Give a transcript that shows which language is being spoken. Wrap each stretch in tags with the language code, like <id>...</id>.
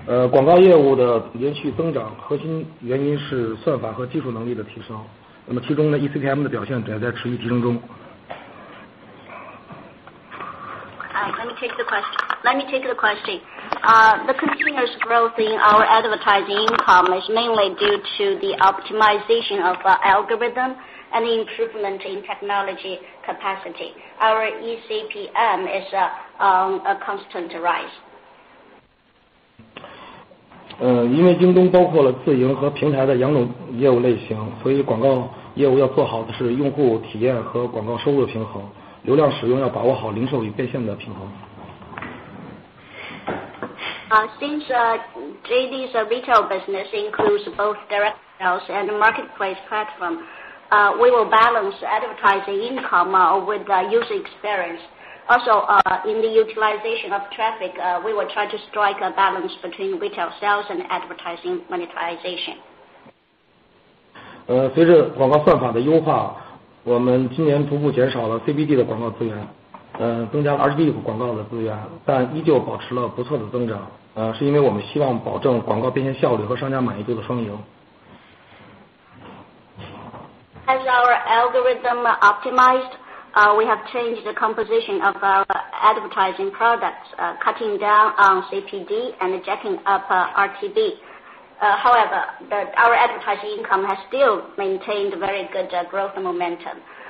<zh>广告业务的连续增长，核心原因是算法和技术能力的提升。那么其中呢 ，eCPM 的表现也在持续提升中。</zh> <en>Let me take the question. The continuous growth in our advertising income is mainly due to the optimization of algorithm and improvement in technology capacity. Our eCPM is on a constant rise.</en> <zh>因为京东包括了自营和平台的2种业务类型，所以广告业务要做好的是用户体验和广告收入的平衡，流量使用要把握好零售与变现的平衡。</zh> <en>Since JD's retail business includes both direct sales and marketplace platform, we will balance advertising income with user experience. Also, in the utilization of traffic, we will try to strike a balance between retail sales and advertising monetization.</en> <zh>随着广告算法的优化，我们今年逐步减少了 CBD 的广告资源，增加了 RGB 广告的资源，但依旧保持了不错的增长。是因为我们希望保证广告变现效率和商家满意度的双赢。</zh> <en>As our algorithm optimized, we have changed the composition of our advertising products, cutting down on CPD and jacking up RTB. However, our advertising income has still maintained very good growth momentum.</en>